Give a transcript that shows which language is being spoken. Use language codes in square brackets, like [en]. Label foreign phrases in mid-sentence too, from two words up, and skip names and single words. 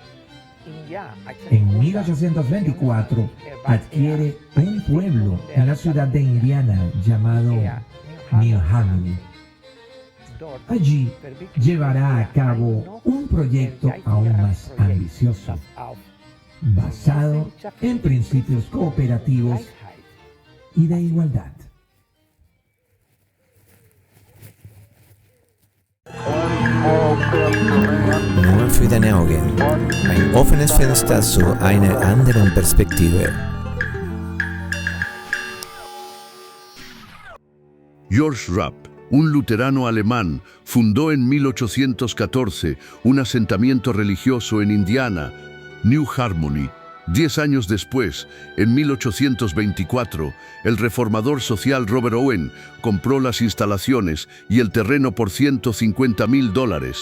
[es] En 1824 adquiere un pueblo en la ciudad de Indiana llamado New Harmony. Allí llevará a cabo un proyecto aún más ambicioso. basado en principios cooperativos y de igualdad. [de] Nur für deine Augen. Ein offenes Fenster zu einer anderen Perspektive. [es] George Rapp, un luterano alemán, fundó en 1814 un asentamiento religioso en Indiana, New Harmony. 10 años después, en 1824, el reformador social Robert Owen compró las instalaciones y el terreno por $150,000.